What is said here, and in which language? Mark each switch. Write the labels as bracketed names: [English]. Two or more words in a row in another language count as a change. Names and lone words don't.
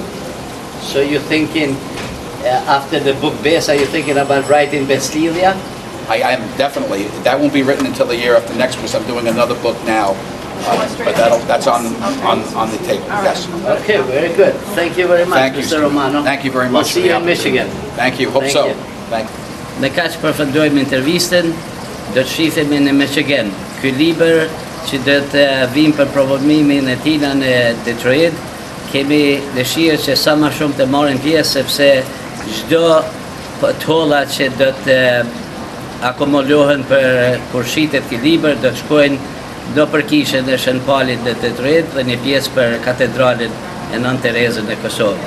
[English] So you're thinking, after the book Besa, you're thinking about writing Beslidja? I am definitely. That won't be written until the year after next, because I'm doing another book now. But that's on the table, yes. Okay, very good. Thank you very much, Mr. Romano. Thank you very much. We'll see you in Michigan. Thank you, hope so. Thank you. [Albanian] Në kaq përfundojmë intervistën, do të shihemi në Michigan. Ky libër që do të vim për promovimin e tij në Detroit, kemi dëshirë që sa më shumë të marrin pjesë, sepse çdo tolla që do të akumulohen për kur shitet ky libër do të shkojnë do për kishën e Shën Palit në Detroit dhe një pjesë për katedralin e Nën Terezën në Kosovë.